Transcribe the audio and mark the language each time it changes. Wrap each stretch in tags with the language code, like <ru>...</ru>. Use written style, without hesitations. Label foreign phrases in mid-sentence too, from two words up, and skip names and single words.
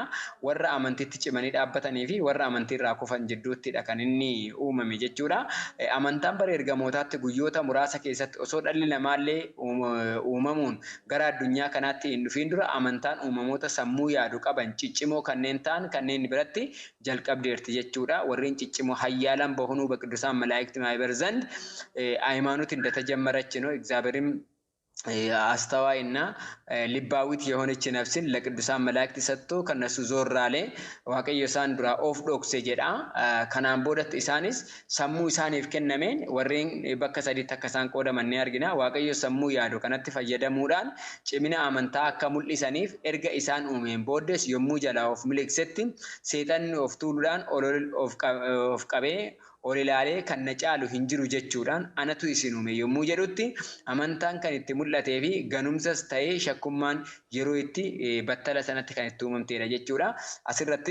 <om>Warra amantiitti cimanii dhaabbatanii fi warra amantiirraa kufan jidduuttidha kan inni uumame jechuudha. Amantaan bara ergamootaatti guyyoota muraasa keessatti osoo dhalli namaallee uumamuun gara addunyaa kanaatti hin dhufiin dura amantaan uumamoota sammuu yaadu qaban ciccimoo kanneen ta'an kanneen biratti jalqabdeerti jechuudha. Warreen ciccimoo hayyaalan bahunuu</om> <am>በቅዱሳን መላእክት ማህበር ዘንድ ሃይማኖት እንደተጀመረች ነው እግዚአብሔርም አስተዋይና ልባዊት የሆነች ነፍስን ለቅዱሳን መላእክት ሰጥቶ ከነሱ ዞር አለ</am> <om>waaqayyo isaan dura of dhokse jedha. Kanaan boodatti isaanis sammuu isaaniif kennameen warreen bakka sadiitti akka isaan qoodaman ni argina. Waaqayyo sammuu yaadu kanatti fayyadamuudhaan cimina amantaa akka mul'isaniif erga isaan uumeen booddes yommuu jalaa of miliqsetti seexanni of tuuluudhaan of qabee ol ilaalee kan na caalu hin jiru jechuudhaan anatu isin uume yommuu jedhutti amantaan kan itti mul'atee fi ganumsas ta'ee shakkummaan yeroo itti battala sanatti kan itti uumamteedha jechuudha.</om>